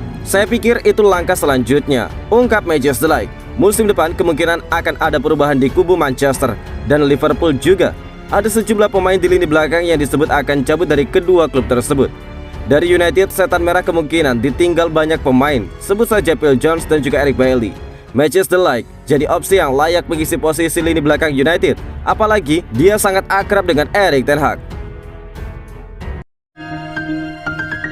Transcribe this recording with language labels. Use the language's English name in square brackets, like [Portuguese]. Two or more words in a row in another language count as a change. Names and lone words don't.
[Indonesian] Saya pikir itu langkah selanjutnya, ungkap Matthijs de Ligt. Musim depan kemungkinan akan ada perubahan di kubu Manchester dan Liverpool juga. Ada sejumlah pemain di lini belakang yang disebut akan cabut dari kedua klub tersebut. Dari United, Setan Merah kemungkinan ditinggal banyak pemain, sebut saja Phil Jones dan juga Eric Bailly. Matthijs de Ligt jadi opsi yang layak mengisi posisi lini belakang United, apalagi dia sangat akrab dengan Erik ten Hag.